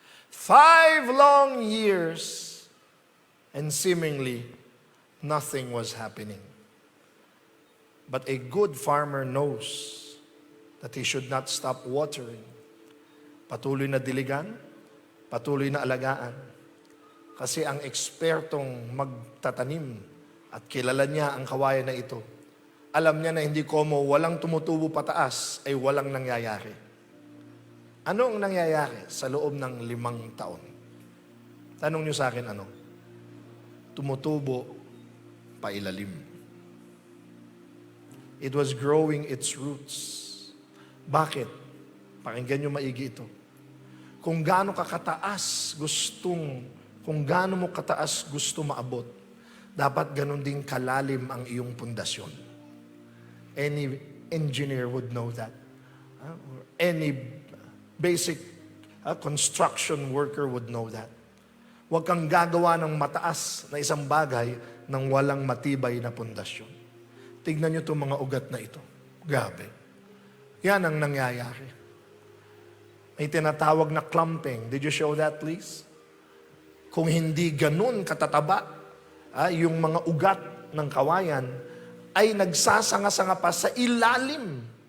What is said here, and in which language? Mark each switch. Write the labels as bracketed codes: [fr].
[en] 5 long years, and seemingly nothing was happening. But a good farmer knows that he should not stop watering. [tl] Patuloy na diligan, patuloy na alagaan. Kasi ang ekspertong magtatanim at kilala niya ang kawayan na ito, alam niya na hindi como walang tumutubo pataas ay walang nangyayari. Ano ang nangyayari sa loob ng 5 taon? Tanong niyo sa akin ano? Tumutubo pailalim. [en] It was growing its roots. [tl] Bakit? Pakinggan nyo maigi ito. Kung gaano ka kataas kung gaano mo kataas gusto maabot, dapat ganun din kalalim ang iyong pundasyon. [en] Any engineer would know that. Any basic construction worker would know that. [tl] Huwag kang gagawa ng mataas na isang bagay nang walang matibay na pundasyon. Tignan nyo itong mga ugat na ito. Grabe. Yan ang nangyayari. May tinatawag na clumping. [en] Did you show that, please? [tl] Kung hindi ganun katataba, yung mga ugat ng kawayan ay nagsasanga-sanga pa sa ilalim.